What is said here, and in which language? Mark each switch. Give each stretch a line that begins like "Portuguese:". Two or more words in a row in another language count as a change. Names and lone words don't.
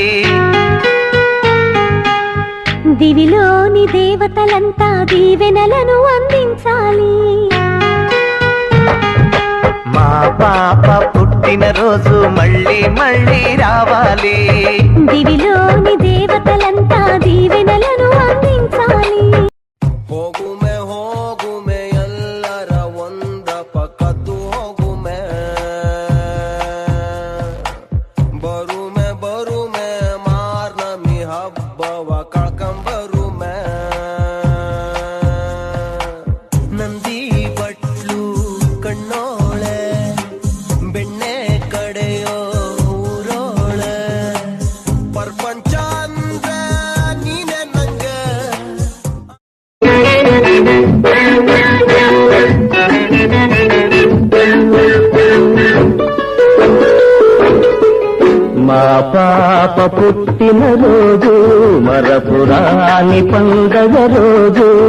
Telugu: దివిలోని దేవతలంతా దీవెనలను అందించాలి। మా పాప పుట్టిన రోజు మళ్ళీ మళ్ళీ రావాలి, దివిలోని దేవతలంతా దీవెనలను అందించాలి।
Kannada: ಹೋಗುಮೆ ಎಲ್ಲರ ಒಂದ ಪಕ್ಕದ್ದು ಹೋಗುಮೆ, ಬರುಮೆ ಮಾರ್ನಮಿ ಹಬ್ಬವ ಕಳ್ಕಂಬರುಮೆ, ನಂದಿ ಬಟ್ಲು ಕಣ್ಣೋಳೆ ಬೆಣ್ಣೆ ಕಡೆಯೋ ಊರೋಳೆ, ಪ್ರಪಂಚ ಅಂದ್ರೆ ನೀನೆ ನಂಗೆ।
Telugu: మా పాప పుట్టిన రోజు మరపురాని పండగ రోజు,